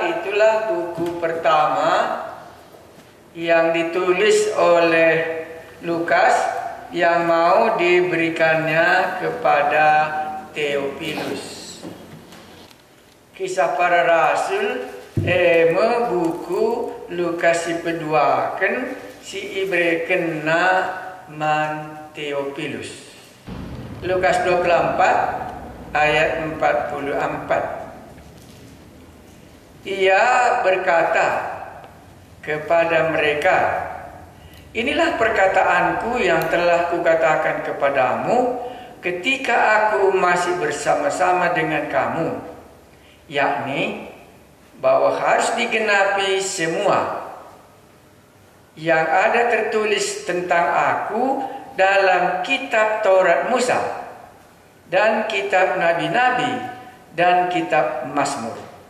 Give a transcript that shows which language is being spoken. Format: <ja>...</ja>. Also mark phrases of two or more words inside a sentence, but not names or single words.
<id>itulah buku pertama yang ditulis oleh Lukas yang mau diberikannya kepada Theophilus.</id> <btx>Kisah para Rasul buku Lukas si peduaken si ibreken na man Theophilus.</btx> <id>Lukas 24 ayat 44. Ia berkata kepada mereka, inilah perkataanku yang telah kukatakan kepadamu ketika aku masih bersama-sama dengan kamu, yakni bahwa harus digenapi semua yang ada tertulis tentang aku dalam kitab Taurat Musa dan kitab Nabi-Nabi dan kitab Mazmur.</id>